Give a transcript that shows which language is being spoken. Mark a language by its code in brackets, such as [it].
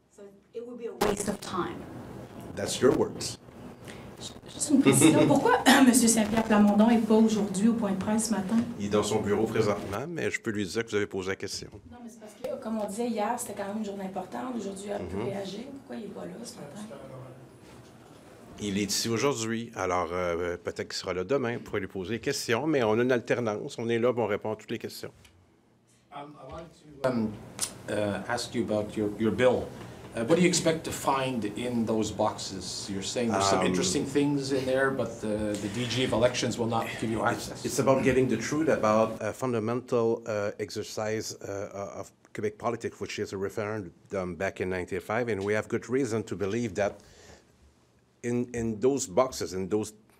[en] So it would be a waste of time. That's your words. [fr] Juste une précision. Pourquoi M. Saint-Pierre Plamondon n'est pas aujourd'hui au point de presse ce matin? Il est dans son bureau présentement, mais je peux lui dire que vous avez posé la question. Non, mais c'est parce que, comme on disait hier, c'était quand même une journée importante. Aujourd'hui, il a pu réagir. Pourquoi il n'est pas là ce matin? Il est ici aujourd'hui, alors peut-être qu'il sera là demain pour lui poser des questions, mais on a une alternance. On est là pour répondre à toutes les questions. [en] I wanted to ask you about your bill. What do you expect to find in those boxes? You're saying there's some interesting things in there, but the DG of elections will not give you access. It's about getting the truth about a fundamental exercise of Quebec politics, which is a referendum back in 1995, and we have good reason to believe that in those boxes, in those